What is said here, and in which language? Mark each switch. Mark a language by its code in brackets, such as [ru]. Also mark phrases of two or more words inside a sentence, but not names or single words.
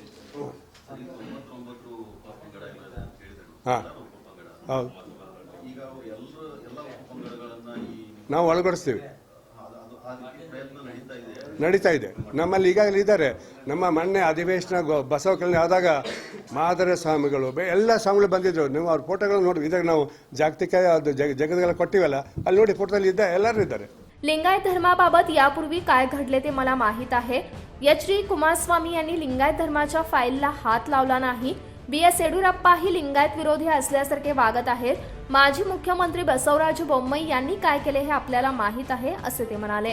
[kn] ಹಾಂ, ಹೌದು, ನಾವು ಒಳಗಡಿಸ್ತೀವಿ. ನಡೀತಾ ಇದೆ. ನಮ್ಮಲ್ಲಿ ಈಗಾಗಲೇ ಇದ್ದಾರೆ. ನಮ್ಮ ಮೊನ್ನೆ ಅಧಿವೇಶನ ಬಸವ ಕಲ್ಯಾಣ ಆದಾಗ ಮಾದರ ಸ್ವಾಮಿಗಳು, ಎಲ್ಲ ಸ್ವಾಮಿಗಳು ಬಂದಿದ್ರು. ನೀವು ಅವ್ರ ಫೋಟೋಗಳು ನೋಡಿ. ಇದಾಗ ನಾವು ಜಾಗತಿಕ ಜಗತ್ಗೆಲ್ಲ ಕೊಟ್ಟಿವಲ್ಲ, ಅಲ್ಲಿ ನೋಡಿ ಫೋಟೋದಲ್ಲಿ ಇದ್ದ ಎಲ್ಲರೂ ಇದ್ದಾರೆ. [mr] लिंगायत धर्माबाबत यापूर्वी काय घडले ते मला माहीत आहे. एच डी कुमारस्वामी यांनी लिंगायत धर्माच्या फाईलला हात लावला नाही. BS येडियुरप्पाही लिंगायत विरोधी असल्यासारखे वागत आहेत. माजी मुख्यमंत्री बसवराज बोम्मई यांनी काय केले हे आपल्याला माहीत आहे, असे ते म्हणाले.